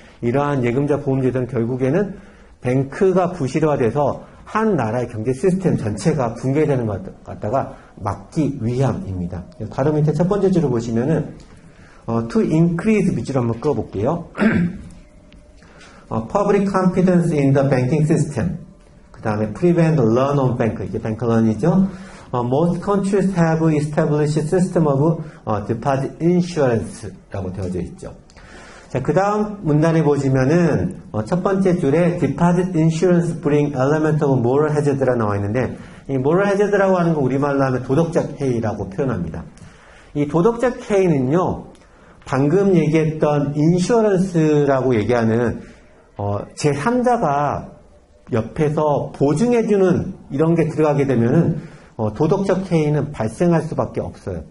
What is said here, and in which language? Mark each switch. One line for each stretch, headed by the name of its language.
Korean: 이러한 예금자 보험제도는 결국에는 뱅크가 부실화돼서 한 나라의 경제 시스템 전체가 붕괴되는 것 갖다가 막기 위함입니다. 바로 밑에 첫 번째 줄을 보시면은
English: to increase
Korean: 밑줄 한번 꺼볼게요.
English: public confidence in the banking system. 그 다음에 prevent run on bank.
Korean: 이게 bank run이죠.
English: most countries have established system of deposit insurance
Korean: 라고 되어져 있죠. 자, 그 다음 문단에 보시면은 첫 번째 줄에
English: deposit insurance bring element of moral hazard
Korean: 가 나와 있는데 이 moral hazard라고 하는 거 우리말로 하면 도덕적 해이라고 표현합니다. 이 도덕적 해이는요, 방금 얘기했던 인슈어런스라고 얘기하는 제3자가 옆에서 보증해주는 이런 게 들어가게 되면은 도덕적 해이는 발생할 수밖에 없어요.